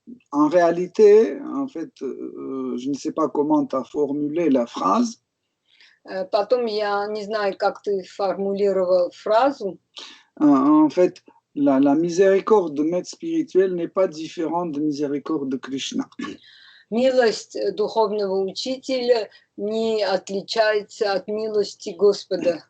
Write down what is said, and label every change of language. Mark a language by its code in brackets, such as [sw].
[fr] En réalité, en fait, je ne sais pas comment tu as formulé la phrase. [ru] Потом я не знаю, как ты формулировал фразу. [fr] En fait, la miséricorde de maître spirituel n'est pas différente de miséricorde de Krishna. [ru] Милость духовного учителя не отличается от милости Господа.